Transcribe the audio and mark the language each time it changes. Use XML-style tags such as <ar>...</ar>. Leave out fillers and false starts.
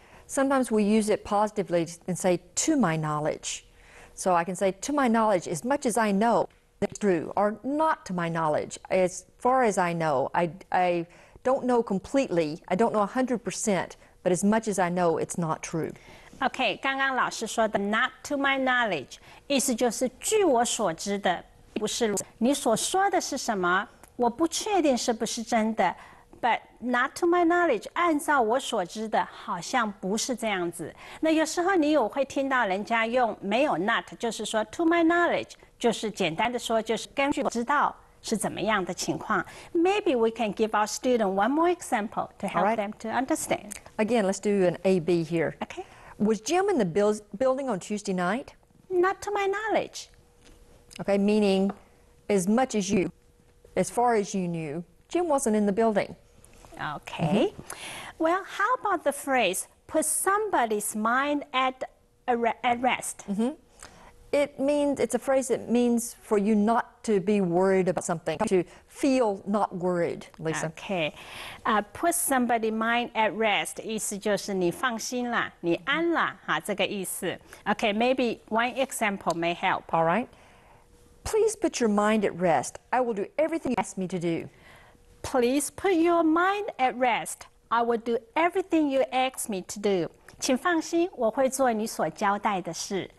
<en>Sometimes we use it positively and say, to my knowledge. So I can say, to my knowledge, as much as I know, that's true. Or not to my knowledge, as far as I know. I don't know completely, I don't know 100%, but as much as I know, it's not true.</en> <zh>OK， 刚刚老师说的</zh> <en>not to my knowledge，</en> <zh>意思就是据我所知的。不是你所说的是什么？我不确定是不是真的。</zh> <en>But not to my knowledge，</en> <zh>按照我所知的，好像不是这样子。那有时候你有会听到人家用没有 not， 就是说</zh> <en>to my knowledge，</en> <zh>就是简单的说，就是根据我知道是怎么样的情况。</zh> <en>Maybe we can give our student one more example to help them to understand. Again, let's do an A-B here. Okay. Was Jim in the building on Tuesday night? Not to my knowledge. Okay, meaning as much as you, as far as you knew, Jim wasn't in the building. Okay. Well, how about the phrase, put somebody's mind at rest? It means, it's a phrase that means for you not to be worried about something, to feel not worried, Lisa. Okay. Put somebody's mind at rest</en> <zh>意思就是你放心啦，你安啦，哈，这个意思。</zh> <en>Okay, maybe one example may help. All right. Please put your mind at rest. I will do everything you ask me to do. Please put your mind at rest. I will do everything you ask me to do.</en> <zh>请放心，我会做你所交代的事。</zh>